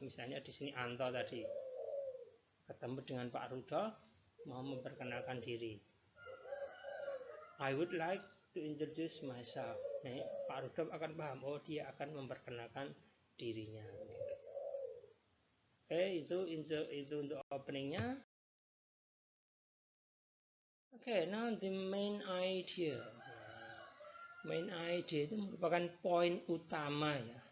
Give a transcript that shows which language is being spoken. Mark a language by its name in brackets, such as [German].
[Indonesian] Misalnya di sini Anto tadi ketemu dengan Pak Rudolf, mau memperkenalkan diri. [English] I would like to introduce myself. [Indonesian] Nah, Pak Rudolf akan paham, oh dia akan memperkenalkan dirinya. Oke, itu untuk openingnya. [English] Oke, now the main idea. [Indonesian] Main idea itu merupakan poin utama ya.